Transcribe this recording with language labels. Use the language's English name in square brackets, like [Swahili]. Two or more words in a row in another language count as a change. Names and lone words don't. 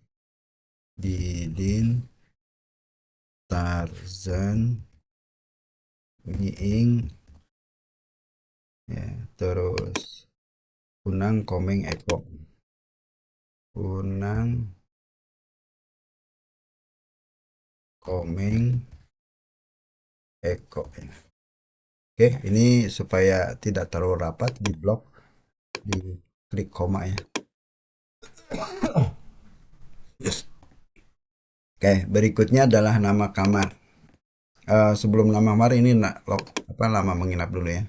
[Indonesian] Didin Tarzan Miing ya, terus Kunang Komeng Eko Kunang Komeng Eko ya. Oke, ini supaya tidak terlalu rapat di blok di klik koma ya. Oke, berikutnya adalah nama kamar. Sebelum nama kamar ini lama menginap dulu ya.